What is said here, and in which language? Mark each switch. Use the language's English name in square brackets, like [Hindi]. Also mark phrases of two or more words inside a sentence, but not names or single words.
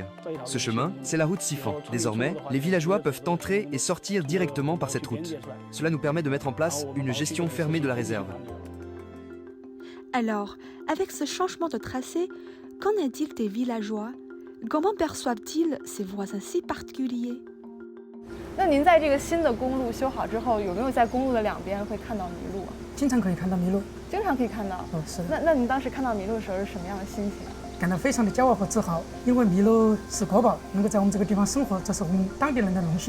[French] Ce chemin, c'est la route Sifan. Désormais, les villageois peuvent entrer et sortir directement par cette route. Cela nous permet de mettre en place une gestion fermée de la réserve. Alors, avec ce changement de tracé, qu'en est-il des villageois? Comment perçoivent-ils ces voisins si particuliers? [Chinese] 那您在这个新的公路修好之后，有没有在公路的2边会看到麋鹿啊？经常可以看到麋鹿。经常可以看到。是的。那您当时看到麋鹿的时候是什么样的心情？感到非常的骄傲和自豪，因为麋鹿是国宝，能够在我们这个地方生活，这是我们当地人的荣幸。